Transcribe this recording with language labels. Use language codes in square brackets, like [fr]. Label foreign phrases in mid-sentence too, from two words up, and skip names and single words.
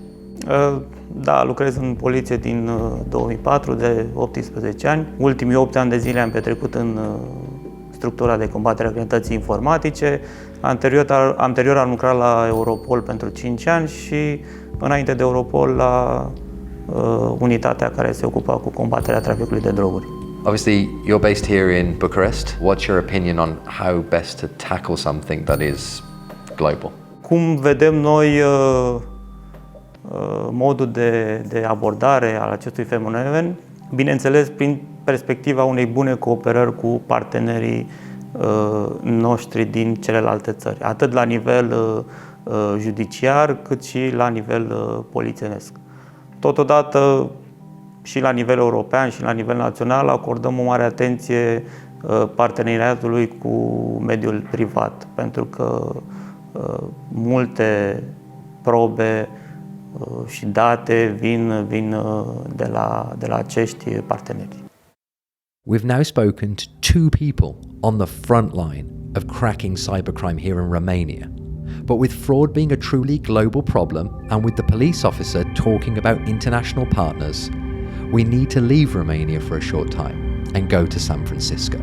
[ro] Da, lucrez în poliție din 2004, de 18 ani. Ultimii 8 ani de zile am petrecut în structura de combatere a criminalității informatice. Anterior am lucrat la Europol pentru 5 ani și înainte de Europol la unitatea care se ocupa cu combaterea traficului de droguri. [en] Obviously, you're based here in Bucharest. What's your opinion on how best to tackle something that is global? [ro] Cum vedem noi modul de abordare al acestui fenomen, bineînțeles prin perspectiva unei bune cooperări cu partenerii noștri din celelalte țări, atât la nivel judiciar cât și la nivel polițienesc. Totodată și la nivel european și la nivel național acordăm o mare atenție parteneriatului cu mediul privat, pentru că multe probe și date vin de la acești parteneri. [en] We've now spoken to two people on the front line of cracking cybercrime here in Romania. But with fraud being a truly global problem, and with the police officer talking about international partners, we need to leave Romania for a short time and go to San Francisco.